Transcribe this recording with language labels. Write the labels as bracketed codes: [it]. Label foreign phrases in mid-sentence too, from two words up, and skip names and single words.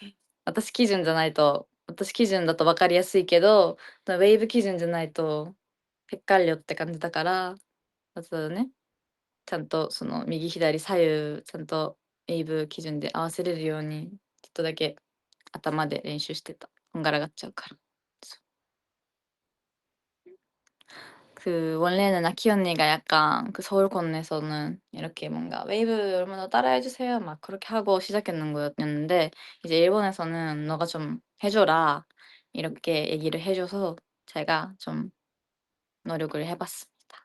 [ja] 私基準だと分かりやすいけど、ウェーブ基準じゃないと헷갈려って感じだから、まずね、ちゃんとその右左左右ちゃんとウェーブ基準で合わせれるように、ちょっとだけ頭で練習してた。こんがらがっちゃうから。 [ko] 그 원래는 아키 언니가 약간 그 서울권에서는 이렇게 뭔가 "웨이브 여러분도 따라해 주세요." 막 그렇게 하고 시작했는 거였는데 이제 일본에서는 "너가 좀 해 줘라." 이렇게 얘기를 해 줘서 제가 좀 노력을 해 봤습니다.